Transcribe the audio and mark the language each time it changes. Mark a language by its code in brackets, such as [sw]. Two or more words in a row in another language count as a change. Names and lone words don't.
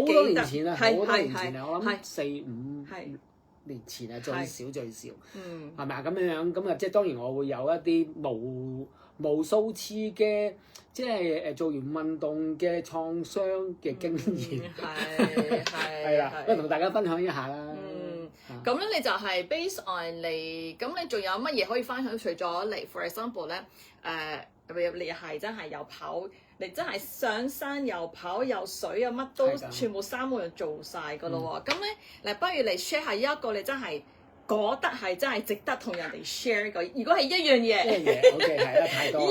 [yue] 好多年前啦，好多年前啊，我諗4-5年前啊，最少，係咪啊？咁樣咁啊，即係當然我會有一啲無數次嘅，即係做完運動嘅創傷嘅經驗，係啦，不如同大家分享一下啦。咁咧你就係 [en] based on [yue] 你，咁你仲有乜嘢可以分享？除咗嚟 [en] for example [yue] 咧，你係真係又跑，你真係上山又跑又水啊，乜都全部3個人做晒噶咯喎。咁咧嗱，不如你 share 下一個你真係覺得係真係值得同人哋 share 個。如果係一樣嘢，OK 係啦，太多。